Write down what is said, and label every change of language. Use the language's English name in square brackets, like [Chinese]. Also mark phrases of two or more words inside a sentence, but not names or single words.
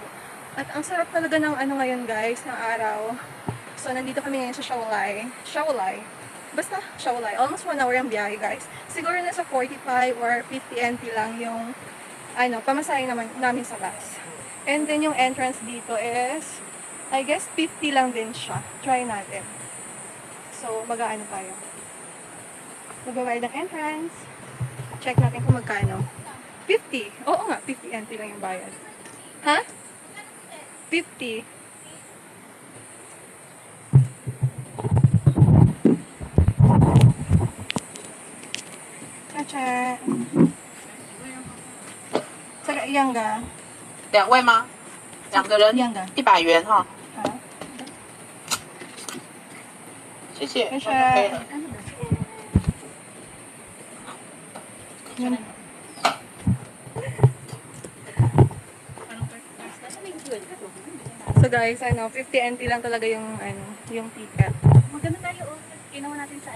[Filipino] At ang sarap talaga ng ano ngayon guys, ng araw. So, nandito kami ngayon sa Shaolai. Shaolai. Basta Shaolai. Almost 1 hour ang biyahe guys. Siguro nasa 45 or 50 NT lang yung pamasahe namin sa bus. [English] And then [Filipino] yung entrance dito is, [English] I guess [Filipino] 50 lang din siya. Try natin. So, mag-aano tayo. Magbabayad ng entrance. Check natin kung magkano. 50. Oo nga, 50 NT lang yung bayad. Ha? 50. Chacha. Saka iyang ga. [Chinese] 2位吗？2个人100元哈。好，谢谢。谢谢。 OK 了。 [English] So guys, [Filipino] 50 NT lang talaga yung ticket. Maganda tayo, ginawa natin sa